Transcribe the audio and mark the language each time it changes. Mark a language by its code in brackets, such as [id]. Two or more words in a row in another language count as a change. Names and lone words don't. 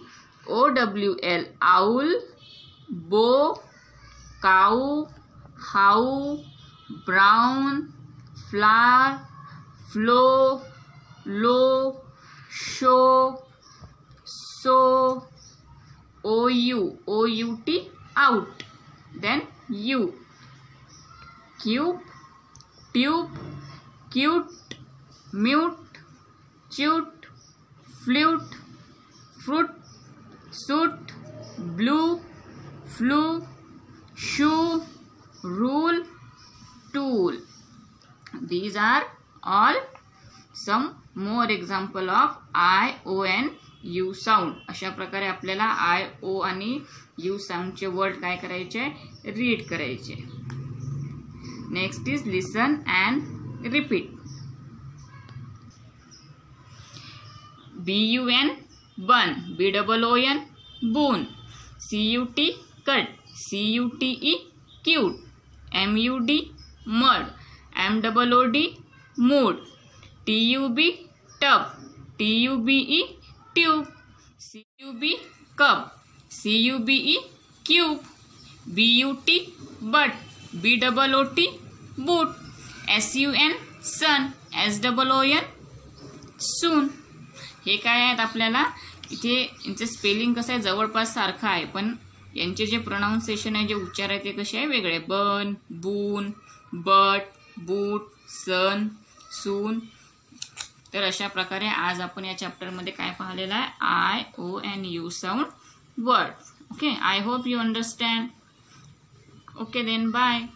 [en] O-W-L, owl, bow, cow, how, brown, flower, flow, low, show, so. O-U. O-U-T, out. Then U. Cube, tube, cute, mute, chute, flute, fruit, suit, blue, flu, shoe, rule, tool. These are all some more example of I, O and U sound. [mr] अशा प्रकारे आपल्याला I, O आणि [en] U sound [mr] चे वर्ड काय करायचे रीड करायचे. [en] Next is listen and repeat. B-U-N, bun. B-O-O-N, boon. C-U-T, cut, C-U-T-E, cute, M-U-D, mud, M-O-O-D, mood, T-U-B, tub, T-U-B-E, tube, C-U-B, cup, C-U-B-E, cube, B-U-T, but, B-O-O-T, boot, S-U-N, sun, S-O-O-N, soon. [mr] हे काय आहेत आपल्याला इथे यांचं स्पेलिंग कसं आहे जवळपास सारखं आहे, पण यांचे जे प्रोनाउन्सिएशन आहे, जे उच्चार आहे ते कसे आहे वेगळे. [en] bun, boon, but, boot, sun, soon. [mr] तर अशा प्रकारे आज आपण या चॅप्टरमध्ये काय पाहिलेलं आहे, [en] I, O and U sound word. OK, I hope you understand. OK then, bye.